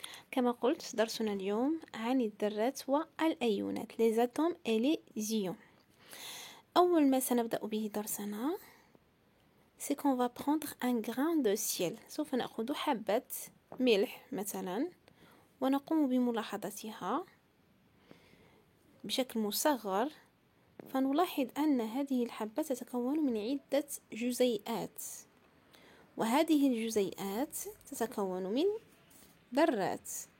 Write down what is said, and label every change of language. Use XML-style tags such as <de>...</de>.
<ar>كما قلت درسنا اليوم عن الذرات والأيونات</ar> <fr>les atomes et les ions.</fr> <ar>أول ما سنبدأ به درسنا</ar> <fr>c'est qu'on va prendre un grain de ciel.</fr> <ar>سوف نأخذ حبة ملح مثلا ونقوم بملاحظتها بشكل مصغر، فنلاحظ أن هذه الحبة تتكون من عدة جزيئات، وهذه الجزيئات تتكون من ذرات.</ar>